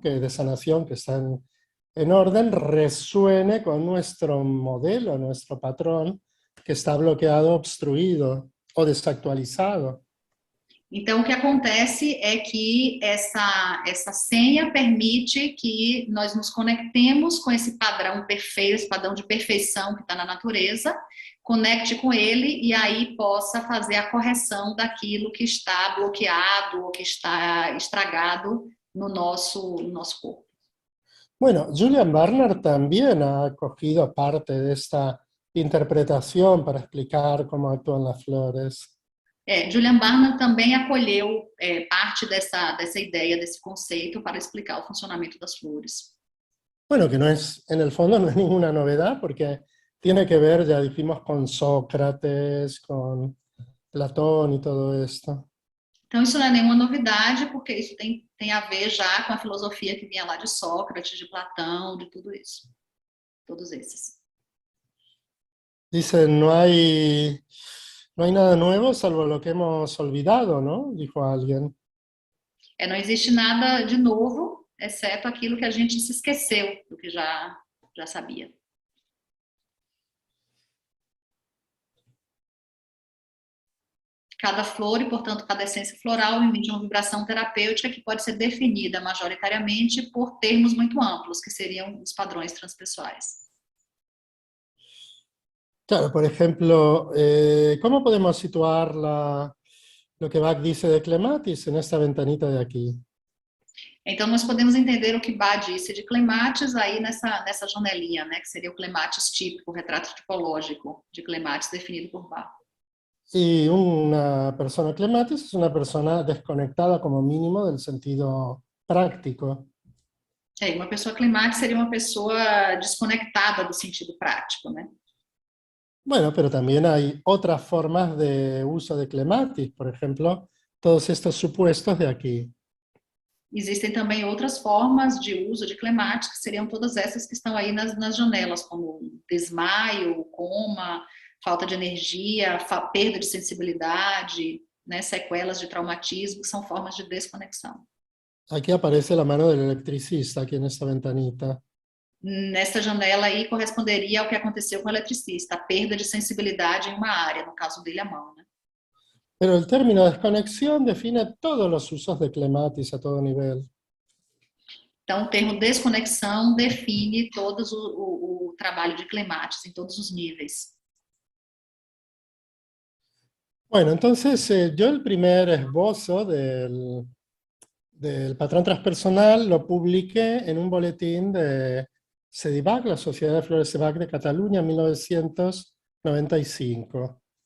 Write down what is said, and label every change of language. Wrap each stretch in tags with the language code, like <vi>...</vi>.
<es>Que de sanación que está en orden, resuene con nuestro modelo, nuestro patrón, que está bloqueado, obstruido o desactualizado.</es> <pt>Então, o que acontece é que essa senha permite que nós nos conectemos com esse padrão perfeito, esse padrão de perfeição que está na natureza, conecte com ele e aí possa fazer a correção daquilo que está bloqueado ou que está estragado no nosso corpo.</pt> <es>Bueno, Julian Barnard también ha cogido parte de esta interpretación para explicar cómo actúan las flores.</es> <pt>Julian Barnard também acolheu parte dessa ideia, desse conceito, para explicar o funcionamento das flores.</pt> <es>Bueno, que no es, en el fondo no es ninguna novedad, porque tiene que ver, ya dijimos, con Sócrates, con Platón y todo esto.</es> <pt>Então, isso não é nenhuma novidade, porque isso tem a ver já com a filosofia que vinha lá de Sócrates, de Platão, de tudo isso. Todos esses.</pt> <es>Dicen, no hay nada nuevo salvo lo que hemos olvidado, ¿no? Dijo alguien.</es> <pt>Não existe nada de novo, exceto aquilo que a gente se esqueceu do que já sabia. Cada flor e, portanto, cada essência floral emite uma vibração terapêutica que pode ser definida majoritariamente por termos muito amplos, que seriam os padrões transpessoais.</pt> <es>Claro, por ejemplo, ¿cómo podemos situar lo que Bach dice de Clematis en esta ventanita de aquí?</es> <pt>Então, nós podemos entender o que Bach disse de Clematis aí nessa janelinha, né, que seria o Clematis típico, o retrato tipológico de Clematis definido por Bach.</pt> <es>Y una persona Clematis es una persona desconectada como mínimo del sentido práctico.</es> <pt>Uma pessoa Clematis seria uma pessoa desconectada do sentido prático, né?</pt> <es>Bueno, pero también hay otras formas de uso de clematis, por ejemplo, todos estos supuestos de aquí.</es> <pt>Existem também outras formas de uso de clematis, que seriam todas essas que estão aí nas janelas, como desmaio, coma, falta de energia, perda de sensibilidade, né, sequelas de traumatismo, que são formas de desconexão.</pt> <es>Aquí aparece la mano del electricista, aquí en esta ventanita.</es> <pt>Nesta janela aí corresponderia ao que aconteceu com o eletricista, a perda de sensibilidade em uma área, no caso dele a mão, né?</pt> <es>Pero el término desconexión define todos los usos de clematis a todo nivel.</es> <pt>Então, o termo desconexão define todo o trabalho de clematis em todos os níveis.</pt> <es>Bueno, entonces yo el primer esbozo del patrón transpersonal lo publiqué en un boletín de SEDIVAC, la Sociedad de Flores SEDIVAC de Cataluña, en 1995.</es>